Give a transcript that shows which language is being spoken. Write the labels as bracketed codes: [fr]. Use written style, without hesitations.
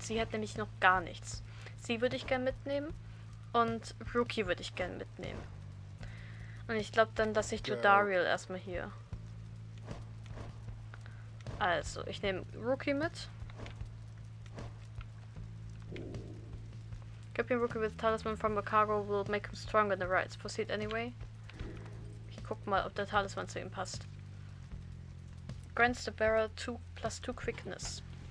[de] Sie hat nämlich noch gar nichts. Sie würde ich gern mitnehmen und Rookie würde ich gern mitnehmen. Und ich glaube dann, dass ich Jodariel erstmal hier... Also, ich nehme Rookie mit. [en] Equipping Rookie with Talisman from a cargo will make him stronger in the rites. Proceed anyway. [de] Ich guck mal, ob der Talisman zu ihm passt. [en] Grants the bearer 2+2 quickness.